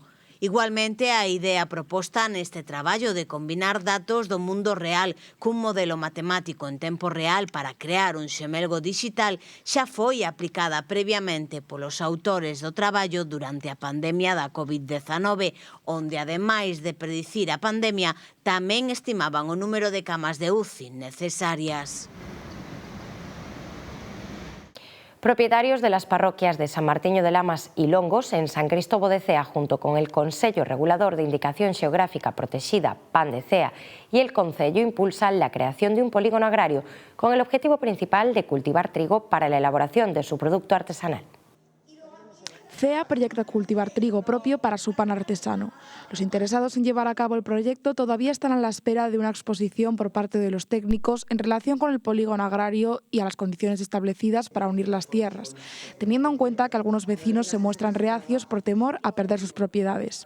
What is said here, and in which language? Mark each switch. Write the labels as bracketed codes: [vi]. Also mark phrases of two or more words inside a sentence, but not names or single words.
[gl] Igualmente, a idea proposta neste traballo de combinar datos do mundo real cun modelo matemático en tempo real para crear un xemelgo digital xa foi aplicada previamente polos autores do traballo durante a pandemia da COVID-19, onde, ademais de predicir a pandemia, tamén estimaban o número de camas de UCI necesarias. [es] Propietarios de las parroquias de San Martiño de Lamas y Longos en San Cristóbal de Cea, junto con el Consello Regulador de Indicación Xeográfica Protexida PAN de Cea y el Concello, impulsan la creación de un polígono agrario con el objetivo principal de cultivar trigo para la elaboración de su producto artesanal. CEA proyecta cultivar trigo propio para su pan artesano. Los interesados en llevar a cabo el proyecto todavía están a la espera de una exposición por parte de los técnicos en relación con el polígono agrario y a las condiciones establecidas para unir las tierras, teniendo en cuenta que algunos vecinos se muestran reacios por temor a perder sus propiedades.